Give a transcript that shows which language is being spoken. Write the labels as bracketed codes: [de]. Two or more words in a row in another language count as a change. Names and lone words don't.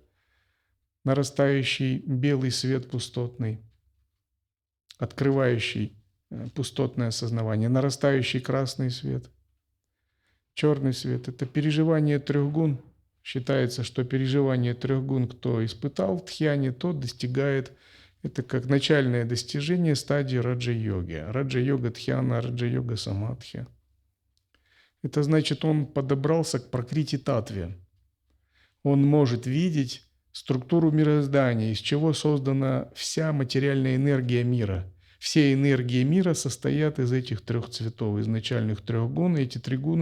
[ru] Нарастающий белый свет пустотный, открывающий пустотное осознавание, нарастающий красный свет, черный свет. Это переживание 3 гун. Считается, что переживание 3 гун, кто испытал в тхьяне, тот достигает. Это как начальное достижение стадии раджа-йоги. Раджа-йога тхьяна, раджа-йога самадхи. Это значит, он подобрался к пракрити-татве. Он может видеть структуру мироздания, из чего создана вся материальная энергия мира. Все энергии мира состоят из этих 3 цветов, из начальных 3 гун.